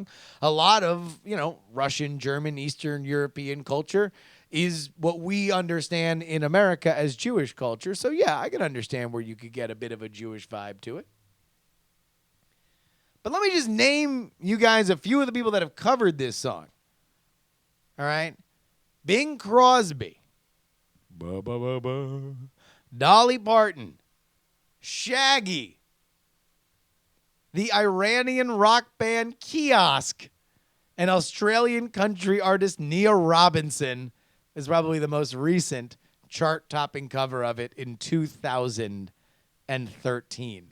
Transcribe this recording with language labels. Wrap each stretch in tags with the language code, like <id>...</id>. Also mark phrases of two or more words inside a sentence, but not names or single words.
<en>A lot of, Russian, German, Eastern European culture is what we understand in America as Jewish culture. So, yeah, I can understand where you could get a bit of a Jewish vibe to it. But let me just name you guys a few of the people that have covered this song. All right? Bing Crosby. Ba, ba, ba, ba. Dolly Parton. Shaggy. The Iranian rock band Kiosk. And Australian country artist Nia Robinson is probably the most recent chart-topping cover of it in 2013.</en>